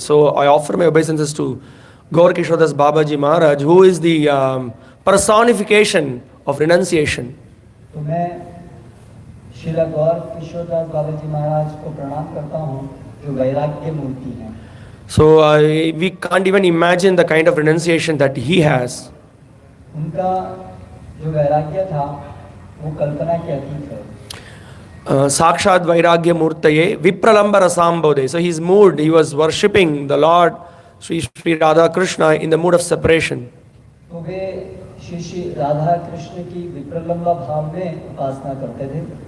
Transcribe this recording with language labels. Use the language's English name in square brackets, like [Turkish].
[English] So I offer my obeisances to Gaurakisora Babaji Maharaj, who is the personification of renunciation. [Hindi] तो मैं श्रील गौरकिशोर दास बाबा जी महाराज को प्रणाम करता हूँ जो वैराग्य मूर्ति हैं। [English] So we can't even imagine the kind of renunciation that he has. [Hindi] उनका जो वैराग्य था वो कल्पना के अतीत है। [Sanskrit] Sakshat Vairagya Murtaye Vipralamba Rasambode. [English] So he's moved, he was worshipping the Lord Sri Radha Krishna in the mood of separation. [Hindi] तो वे श्री राधा कृष्ण की विप्रलंबा भाव में उपासना करते थे।